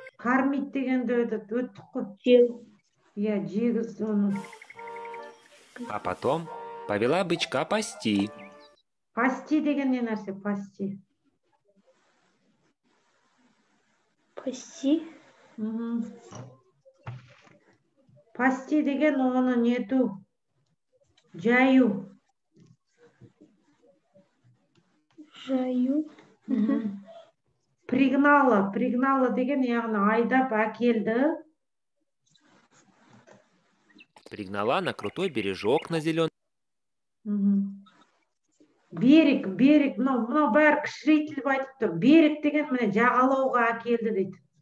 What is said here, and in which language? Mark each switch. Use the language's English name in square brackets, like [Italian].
[Kazakh] Кормить дегенді өттік қой. Жеу. Иә, жегіз оны. [Russian] А потом повела бычка пасти. [Kazakh] Пасти деген не нәрсе? Пасти. [Russian] Пасти. [Kazakh] Пасти деген оны нету? Жаю. Жаю. Пригнала деген яғни айдап әкелді. [Russian] Пригнала на крутой бережок на зеленый. [Kazakh] Берег, мынау бәрі кішірейтіліп айтып тұр. Берег деген міне жағалауға әкелді дейді.